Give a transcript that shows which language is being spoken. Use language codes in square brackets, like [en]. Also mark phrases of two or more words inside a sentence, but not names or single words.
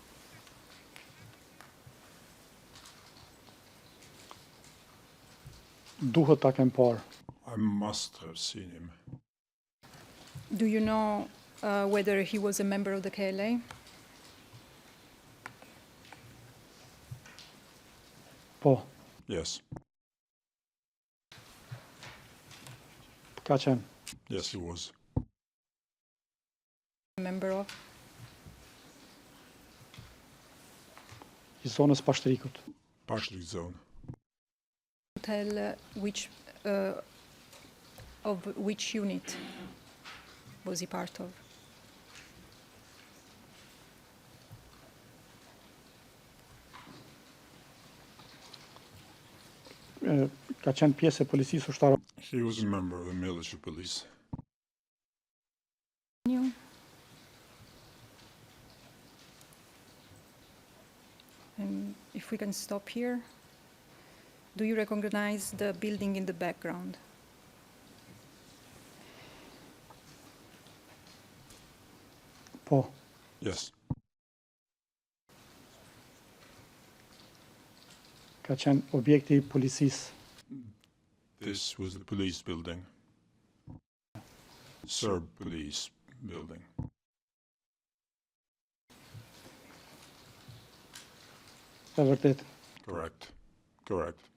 [sq] duhet ta kem parë. [en] I must have seen him. Do you know whether he was a member of the KLA? [sq] Po, [en] Yes. [sq] ka qenë. [en] Yes, he was. A member of? [sq] I zonës Pashtrikut. [en] Partially zone. Tell of which unit was he part of? [sq] Ka qenë pjesë e policisë ushtarake. [en] He was a member of the military police. And if we can stop here, do you recognize the building in the background? [sq] Po, [en] Yes. [sq] ka qenë objekti i policisë. [en] This was the police building. Serb police building. [sq] E vërtet. [en] Correct. Correct.